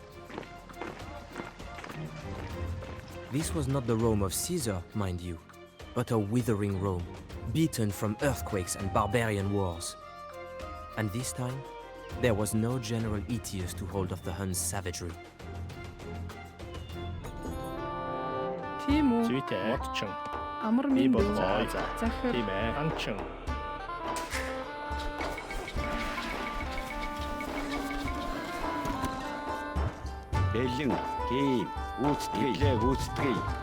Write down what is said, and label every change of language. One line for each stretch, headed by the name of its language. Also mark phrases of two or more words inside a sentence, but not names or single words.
English: This was not the Rome of Caesar, mind you, but a withering Rome, beaten from earthquakes and barbarian wars. And this time, there was no General Aetius to hold off the Huns' savagery.
Mongolian: Тийм үү? Зүйтэй. Модчин. Амар Би минь бол дүү. гоё. Захир. Тийм ээ. Анчин. Бэлэн, тийм, гүйцэтгэе, гүйцэтгэе.